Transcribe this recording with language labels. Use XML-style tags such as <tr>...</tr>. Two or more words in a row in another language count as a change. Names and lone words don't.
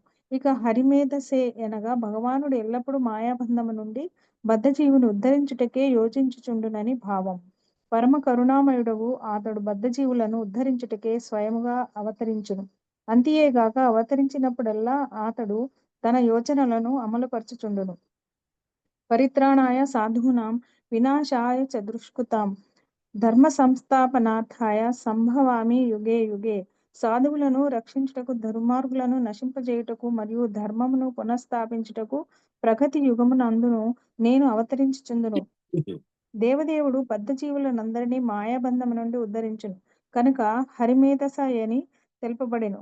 <te>ఇక హరిమేధసే అనగా భగవానుడు ఎల్లప్పుడూ మాయాబంధము నుండి బద్ధజీవుని ఉద్ధరించుటకే యోచించుచుండునని భావం. పరమ కరుణామయుడవు అతడు బద్ధజీవులను ఉద్ధరించుటకే స్వయముగా అవతరించును. అంతియేగాక అవతరించినప్పుడల్లా అతడు తన యోచనలను అమలుపరచుచుండును.</te> <sa>పరిత్రాణాయ సాధూనాం వినాశాయ చ దుష్కృతాం ధర్మ సంస్థాపనార్థాయ సంభవామి యుగే యుగే.</sa> <te>సాధువులను రక్షించుటకు, దుర్మార్గులను నశింపజేయుటకు మరియు ధర్మమును పునఃస్థాపించుటకు ప్రగతి యుగమునందును నేను అవతరించుచుందును. దేవదేవుడు బద్ధజీవులనందరినీ మాయాబంధము నుండి ఉద్ధరించును. కనుక హరిమేధసయని తెలుపబడెను.</te>